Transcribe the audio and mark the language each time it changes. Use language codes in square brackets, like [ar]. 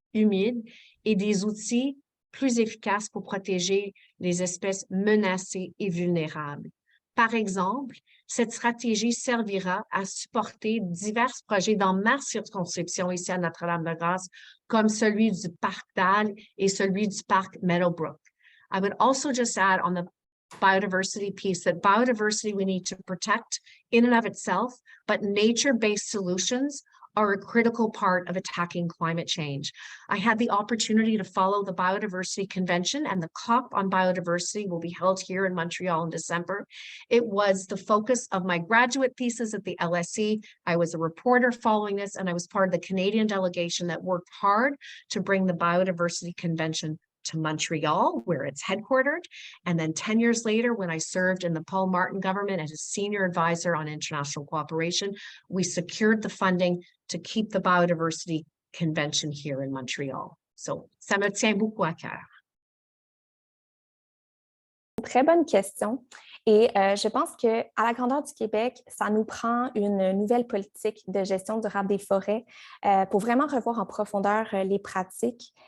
[fr] humides et des outils plus efficaces pour protéger les espèces menacées et vulnérables. Par exemple, cette stratégie servira à supporter divers projets dans ma circonscription ici à Notre-Dame-de-Grâce, comme celui du parc Dalle et celui du parc Meadowbrook. [en] I would also just add on the biodiversity piece that biodiversity we need to protect in and of itself, but nature-based solutions are a critical part of attacking climate change. I had the opportunity to follow the Biodiversity Convention, and the COP on biodiversity will be held here in Montreal in December. It was the focus of my graduate thesis at the LSE. I was a reporter following this, and I was part of the Canadian delegation that worked hard to bring the Biodiversity Convention to Montreal, where it's headquartered. And then 10 years later, when I served in the Paul Martin government as a senior advisor on international cooperation, we secured the funding to keep the Biodiversity Convention here in Montreal. [fr] So, ça me tient beaucoup à cœur. Très bonne question. Et je pense qu'à la grandeur du Québec, ça nous prend une nouvelle politique de gestion durable des forêts pour vraiment revoir en profondeur les pratiques.